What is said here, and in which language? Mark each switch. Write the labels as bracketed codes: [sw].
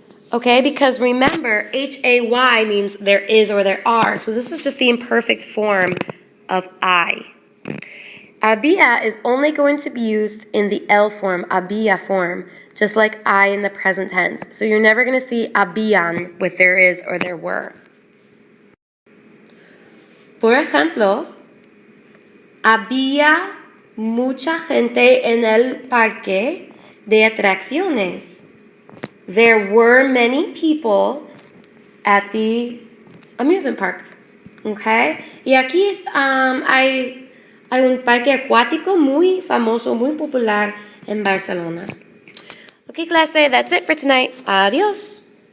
[en] Okay, because remember, hay means there is or there are. So this is just the imperfect form of I. Había is only going to be used in the el form, había form, just like I in the present tense. So you're never going to see habían with there is or there were. [es] Por ejemplo, había mucha gente en el parque de atracciones. [en] There were many people at the amusement park. Okay? [es] Y aquí hay un parque acuático muy famoso, muy popular en Barcelona. Okay, clase, [en] that's it for tonight. [es] Adios.